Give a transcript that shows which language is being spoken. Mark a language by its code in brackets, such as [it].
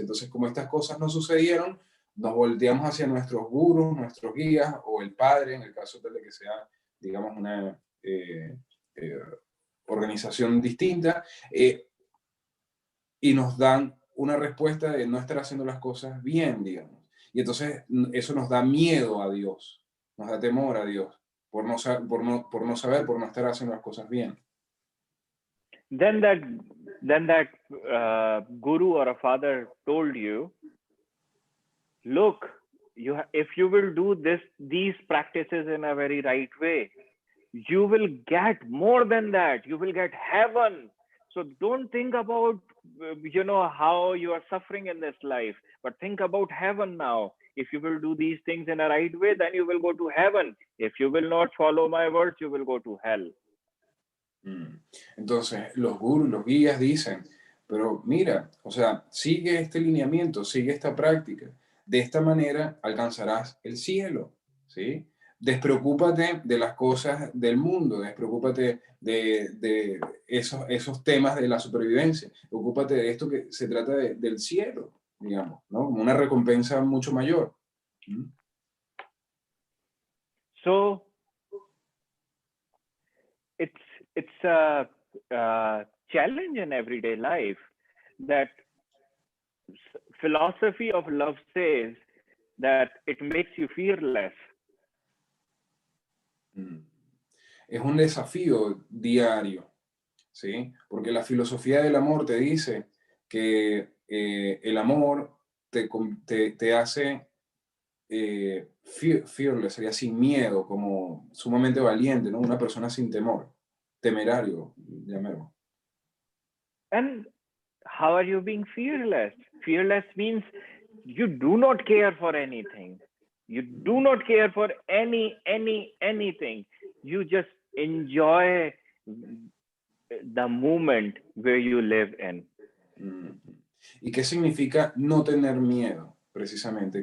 [es] Entonces, como estas cosas no sucedieron, nos volteamos hacia nuestros gurús, nuestros guías, o el padre, en el caso de que sea, digamos, una organización distinta, y nos dan una respuesta de no estar haciendo las cosas bien, digamos. Y entonces eso nos da miedo a Dios, nos da temor a Dios, por no saber, por no estar haciendo las cosas bien. [en] Then that guru or a father told you, look, if you will do these practices in a very right way, you will get more than that. You will get heaven. So don't think about, how you are suffering in this life, but think about heaven now. If you will do these things in a right way, then you will go to heaven. If you will not follow my words, you will go to hell. [es] Entonces, los gurús, los guías dicen, pero mira, o sea, sigue este lineamiento, sigue esta práctica. De esta manera alcanzarás el cielo, ¿sí? Despreocúpate de las cosas del mundo, despreocúpate de esos temas de la supervivencia. Ocúpate de esto que se trata del cielo, digamos, ¿no? Como una recompensa mucho mayor. [en] So it's a challenge in everyday life that philosophy of love says that it makes you fearless. [es] Es un desafío diario, ¿sí? Porque la filosofía del amor te dice que el amor te hace fearless, sería sin miedo, como sumamente valiente, ¿no? Una persona sin temor, temerario, llamemos. [en] And how are you being fearless? Fearless means you do not care for anything. You do not care for anything. You just enjoy the moment where you live in. [es] ¿Y qué significa no tener miedo, precisamente?